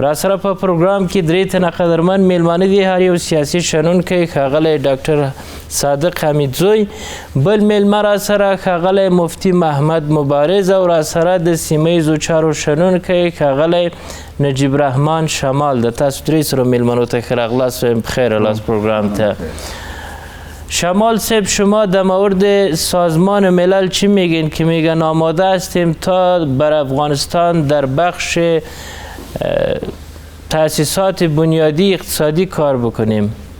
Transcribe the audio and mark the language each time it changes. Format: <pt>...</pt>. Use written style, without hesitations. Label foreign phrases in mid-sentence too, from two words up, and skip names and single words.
<ps>راسره په پروګرام کې درې تنه قدرمن میلمانه دي. هر یو سیاسي شنونکی ښاغلی ډاکټر صادق حمیدزوی، بل میلمه راسره ښاغلی مفتي محمد مبارز او راسره د سیمه ییزو چارو شنونکی ښاغلی نجیب رحمان شمال ده. تاسو درې سره میلمنو ته ښه راغلاست و بخیر راست پروگرام ته.</ps> <fa>شمال صاحب، شما در مورد سازمان ملل چی میگین که میگن آماده هستیم تا بر افغانستان در بخش تأسیسات بنیادی اقتصادی کار بکنیم؟</fa>